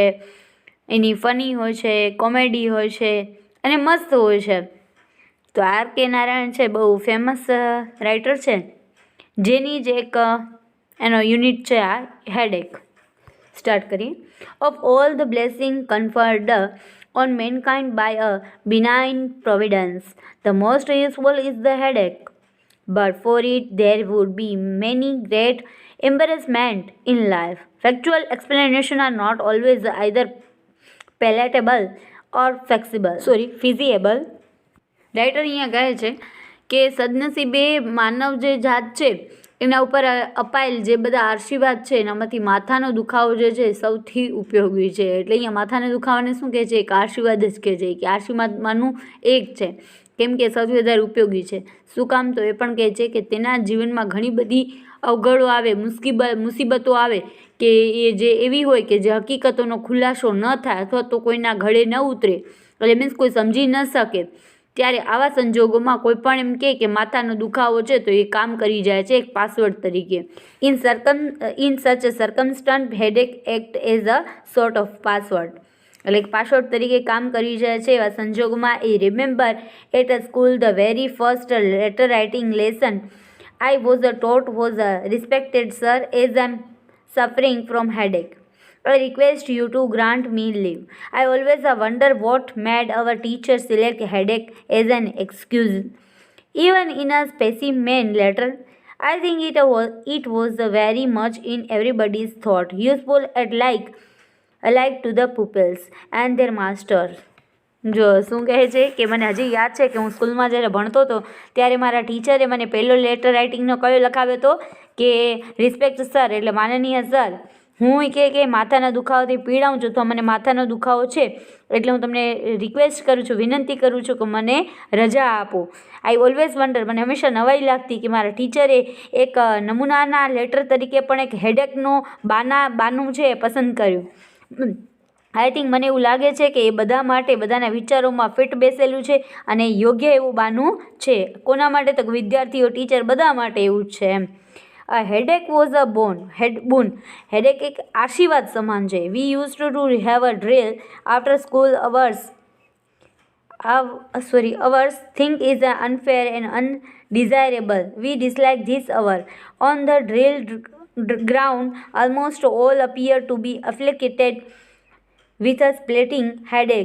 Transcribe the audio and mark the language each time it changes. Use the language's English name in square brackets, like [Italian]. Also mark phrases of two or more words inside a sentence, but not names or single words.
[Gujarati] એની ફની હોય છે, કોમેડી હોય છે અને મસ્ત હોય છે. તો આર.કે. નારાયણ છે બહુ ફેમસ રાઇટર છે, જેની જ એક એનો યુનિટ છે આ હેડેક. સ્ટાર્ટ કરીએ. [English] Of all the blessing conferred on mankind by a benign providence, the most useful is the headache. But for it there would be many great embarrassment in life. Factual explanations are not always either palatable or feasible. [Gujarati] રાઇટર અહીંયા કહે છે કે સદનસીબે માનવ જે જાત છે એના ઉપર અપાયેલ જે બધા આશીર્વાદ છે એનામાંથી માથાનો દુખાવો જે છે સૌથી ઉપયોગી છે. એટલે અહીંયા માથાના દુખાવાને શું કહે છે? એક આશીર્વાદ જ કહે છે, કે આશીર્વાદમાંનું એક છે, કેમ કે સૌથી વધારે ઉપયોગી છે. શું કામ? તો એ પણ કહે છે કે તેના જીવનમાં ઘણી બધી અવગડો આવે, મુસીબતો આવે, કે એ જે એવી હોય કે જે હકીકતોનો ખુલાસો ન થાય અથવા તો કોઈના ગળે ન ઉતરે, એટલે મીન્સ કોઈ સમજી ન શકે. ત્યારે આવા સંજોગોમાં કોઈ પણ એમ કહે કે માથાનો દુખાવો છે તો એ કામ કરી જાય છે એક પાસવર્ડ તરીકે. [English] In such a circumstance headache act as a sort of password. [Gujarati] એટલે એક પાસવર્ડ તરીકે કામ કરી જાય છે એવા સંજોગોમાં. [English] I remember at a school the very first letter writing lesson I was taught was a respected sir as I am suffering from headache. I request you to grant me leave. I always wonder what made our teachers select headache as an excuse. Even in a specimen letter, I think it was very much in everybody's thought, useful and alike to the pupils and their masters. [Gujarati] જો શું કહે છે કે મને હજી યાદ છે કે હું સ્કૂલમાં જ્યારે ભણતો હતો ત્યારે મારા ટીચરે મને પહેલો લેટર રાઇટિંગનો કયો લખાવ્યો હતો કે [English] respect sir, [Gujarati] એટલે માનનીય સર, હું કે માથાના દુખાવાથી પીડાઉં છું, તો મને માથાનો દુખાવો છે એટલે હું તમને રિક્વેસ્ટ કરું છું, વિનંતી કરું છું કે મને રજા આપો. [English] I always wonder, [Gujarati] મને હંમેશા નવાઈ લાગતી કે મારા ટીચરે એક નમૂનાના લેટર તરીકે પણ એક હેડેકનો બાનું છે પસંદ કર્યું. [English] I think, [Gujarati] મને એવું લાગે છે કે એ બધા માટે, બધાના વિચારોમાં ફિટ બેસેલું છે અને યોગ્ય એવું બાનું છે. કોના માટે? તો વિદ્યાર્થીઓ, ટીચર, બધા માટે એવું જ છે એમ. [English] A headache was a boon. Headache [Gujarati] એક આશીર્વાદ સમાન છે. [English] We used to have a drill after school hours. Think is unfair and undesirable. We dislike this hour. On the drill ground, almost all appear to be afflicted with a splitting headache.